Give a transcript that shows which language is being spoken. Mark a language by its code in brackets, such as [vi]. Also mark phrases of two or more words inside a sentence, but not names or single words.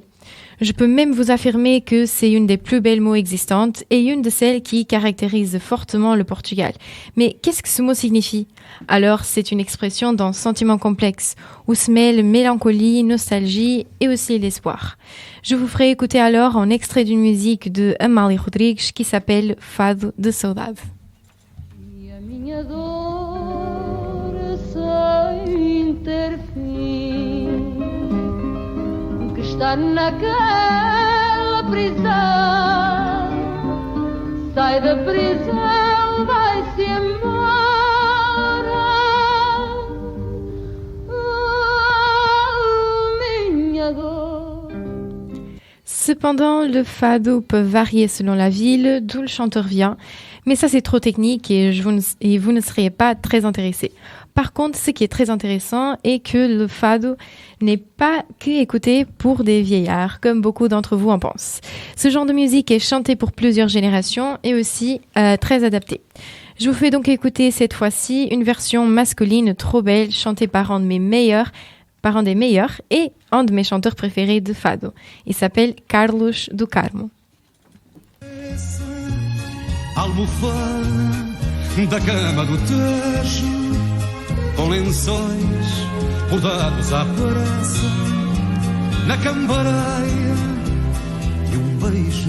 [fr] Je peux même vous affirmer que c'est une des plus belles mots existantes et une de celles qui caractérisent fortement le Portugal. Mais qu'est-ce que ce mot signifie? Alors, c'est une expression d'un sentiment complexe où se mêlent mélancolie, nostalgie et aussi l'espoir. Je vous ferai écouter alors un extrait d'une musique de Amália Rodrigues qui s'appelle Fado de Saudade. [pt] Está naquela prisão, sai da prisão, vai-se embora. Minha dor. [fr] Cependant, le fado peut varier selon la ville d'où le chanteur vient, mais ça c'est trop technique et vous ne seriez pas très intéressés. Par contre, ce qui est très intéressant est que le fado n'est pas que écouté pour des vieillards, comme beaucoup d'entre vous en pensent. Ce genre de musique est chanté pour plusieurs générations et aussi très adapté. Je vous fais donc écouter cette fois-ci une version masculine trop belle, chantée par un de mes meilleurs par un des meilleurs et un de mes chanteurs préférés de fado. Il s'appelle Carlos do Carmo. [pt] Almofada da cama do Tejo, com lençóis bordados à pressa, na cambareia e beijo.